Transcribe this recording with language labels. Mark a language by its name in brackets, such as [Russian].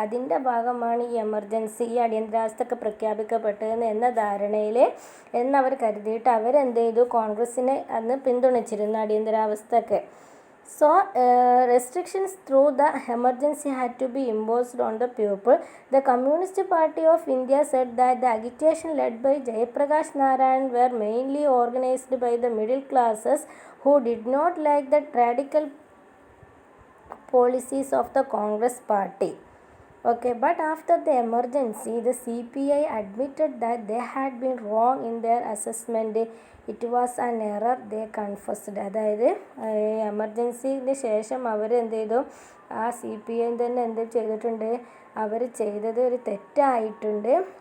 [Malayalam] അതിൻ്റെ ഭാഗമാണ് ഈ എമർജൻസി, ഈ അടിയന്തരാവസ്ഥയൊക്കെ പ്രഖ്യാപിക്കപ്പെട്ടതെന്ന് എന്ന ധാരണയിൽ എന്നവർ കരുതിയിട്ട് അവരെന്ത് ചെയ്തു, കോൺഗ്രസ്സിനെ അന്ന് പിന്തുണച്ചിരുന്നു അടിയന്തരാവസ്ഥയൊക്കെ. [English] So, restrictions through the emergency had to be imposed on the people. The Communist Party of India said that the agitation led by Jayaprakash Narayan were mainly organized by the middle classes who did not like the radical policies of the Congress Party. Okay, but after the emergency, the CPI admitted that they had been wrong in their assessment. It was an error they confessed. [Malayalam] അതായത് എമർജൻസിന് ശേഷം അവർ എന്ത് ചെയ്തു, ആ CPI തന്നെ എന്ത് ചെയ്തിട്ടുണ്ട്, അവർ ചെയ്തത് ഒരു തെറ്റായിട്ടുണ്ട്.